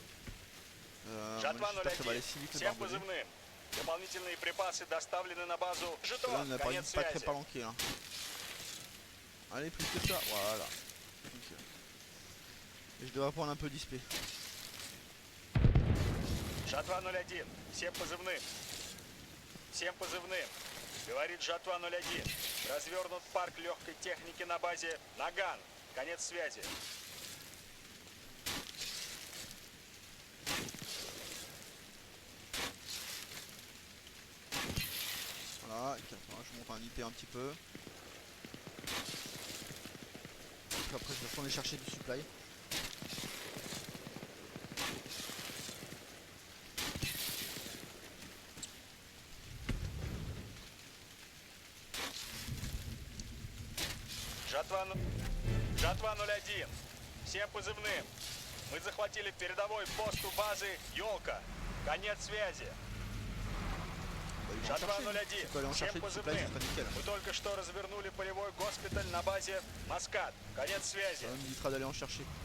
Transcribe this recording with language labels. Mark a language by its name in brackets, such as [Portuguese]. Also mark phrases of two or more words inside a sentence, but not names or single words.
[Russian] Жатва [French] J'espère que ça va aller [Russian] 01. [French] si vite le [Russian] Всем [French] barbelé. [Russian] позывным. Дополнительные припасы доставлены на базу [French] Là, [Russian] Житомир. [French] on n'a pas, [Russian] Конец [French] pas très [Russian] связи. [French] palanqué là. Allez, plus que ça, voilà. Nickel. Et je devrais prendre un peu d'XP. [Russian] Жатва 01. Всем позывным. Всем позывным. Говорит Жатва 01. Развернут парк легкой техники на базе Наган. Конец связи. [French] Voilà, et puis, attends, je monte un IP un petit peu. Puis après je vais retourner chercher du supply. [Russian] Жатва 01. Всем позывным. Мы захватили передовой пост у базы Ёлка. Конец связи. [French] Bah, il va en [Russian] Жатва [French] chercher. [Russian] 01. [French] Tu peux aller en [Russian] Всем [French] chercher du supply, [Russian] позывным. [French] ce serait nickel. [Russian] Мы только что развернули полевой госпиталь на базе Маскат. Конец связи. [French] Ça m'évitera d'aller en chercher.